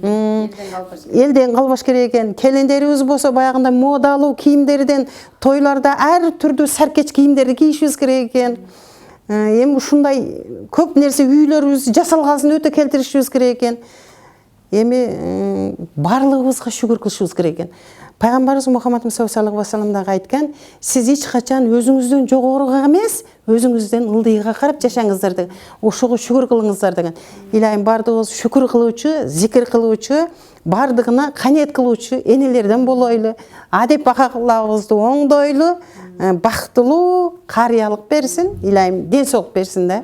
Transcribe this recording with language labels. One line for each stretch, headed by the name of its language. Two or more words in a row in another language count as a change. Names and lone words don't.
Kyrgyz: Элден калбаш керек экен. Келиндерибиз болсо баягындай модалуу кийимдерден тойларда ар түрдүү саркеч кийимдерди кийишибиз керек экен. Эми ушундай көп нерсе үйлөрүбүз жасалганын өтө келтиришибиз керек экен. Эми барлыгыбызга шүгүр кылышыбыз керек экен. Пайгамбарыбыз Мухаммад Мустафа
Arabic: صلى الله عليه وسلم
Kyrgyz: дагы айткан, сиз эч качан өзүңүздөн жогоруга эмес, өзүңүздөн ылдыйга карап жашаңыздар деген. Ошого шүгүр кылыңыздар деген. Илайым бардыгыбыз шүкүр кылуучу, зикир кылуучу, бардыгына каниет кылуучу энелерден болойлу, адеп аклагыбызды оңдойлу, бактылуу карыялык берсин, илайым ден соолук берсин да.